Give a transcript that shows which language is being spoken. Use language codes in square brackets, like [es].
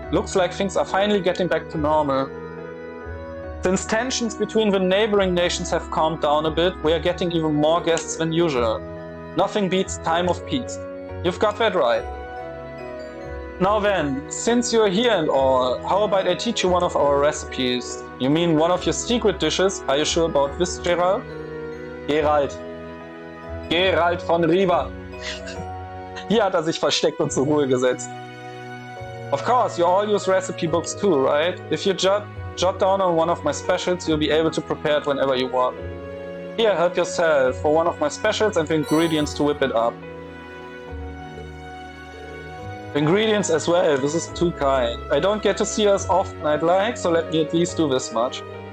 [en] Looks like things are finally getting back to normal. Since tensions between the neighboring nations have calmed down a bit, we are getting even more guests than usual. Nothing beats time of peace. You've got that right. Now then, since you're here and all, how about I teach you one of our recipes? You mean one of your secret dishes? Are you sure about this, Gerald? [de] Gerald von Riva. Hier hat sich versteckt und zur Ruhe gesetzt. [en] Of course, you all use recipe books too, right? If you jot down on one of my specials, you'll be able to prepare it whenever you want. Here, help yourself for one of my specials and the ingredients to whip it up. Ingredients as well, this is too kind. I don't get to see us often I'd like, so let me at least do this much.